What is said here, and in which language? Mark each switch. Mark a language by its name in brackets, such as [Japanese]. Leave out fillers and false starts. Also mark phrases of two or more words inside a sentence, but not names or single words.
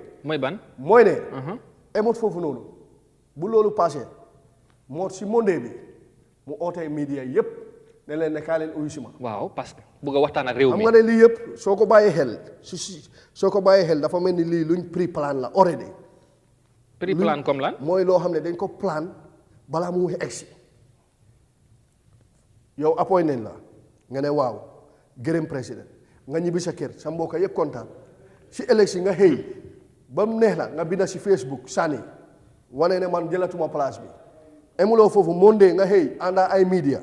[Wolof] mooy ban. mooy ne. emot foofu noonu bu loolu passé moo si monde bi mu ootee media yépp ne leen ne kaa leen uyu si ma. waaw parce que bëgg a waxtaan ak réew mi. xam nga ne lii yëpp soo ko bàyyee xel dafa mel ni lii luñ pre-plan la already. pre-plan comme lan. mooy loo xam ne dañ ko plan balaa mu egsi yow appoint nañ la nga ne waaw gërëm président nga ñibbi sa kër sa mbokk yëpp kontaan si élection nga xëy ba mu neex la nga binda si Facebook sànni wane ne man jëlatuma place bi emuloo foofu monde nga xëy ànda ay media.